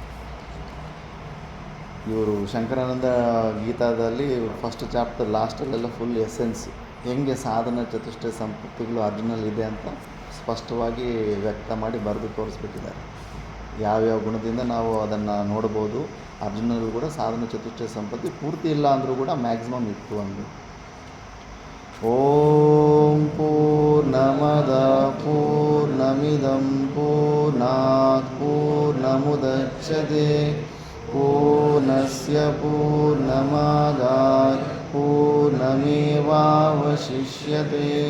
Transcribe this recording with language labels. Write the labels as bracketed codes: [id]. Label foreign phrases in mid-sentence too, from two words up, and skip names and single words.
[kn] ಇವರು ಶಂಕರಾನಂದ ಗೀತಾದಲ್ಲಿ [en] first chapter [kn] ಲಾಸ್ಟಲ್ಲೆಲ್ಲ [en] full essence, [kn] ಹೆಂಗೆ ಸಾಧನ ಚತುಷ್ಟಯ ಸಂಪತ್ತಿಗಳು ಅರ್ಜುನಲ್ಲಿ ಇದೆ ಅಂತ ಸ್ಪಷ್ಟವಾಗಿ ವ್ಯಕ್ತ ಮಾಡಿ ಬರೆದು ತೋರಿಸ್ಬಿಟ್ಟಿದ್ದಾರೆ. ಯಾವ್ಯಾವ ಗುಣದಿಂದ ನಾವು ಅದನ್ನು ನೋಡ್ಬೋದು. ಅರ್ಜುನಲ್ಲಿ ಕೂಡ ಸಾಧನ ಚತುಷ್ಟಯ ಸಂಪತ್ತಿ ಪೂರ್ತಿ ಇಲ್ಲ ಅಂದರೂ ಕೂಡ ಮ್ಯಾಕ್ಸಿಮಮ್ ಇತ್ತು ಅಂದು. [sa] ಓಂ ಪೂರ್ಣಮದ ಪೂರ್ಣಮಿದಂ ಪೂರ್ಣಾತ್ ಪೂರ್ಣಮುದಚ್ಯತೆ ಪೂರ್ಣಸ್ಯ ಪೂರ್ಣಮಾದಾಯ ಪೂರ್ಣಮೇವಾವಶಿಷ್ಯತೆ.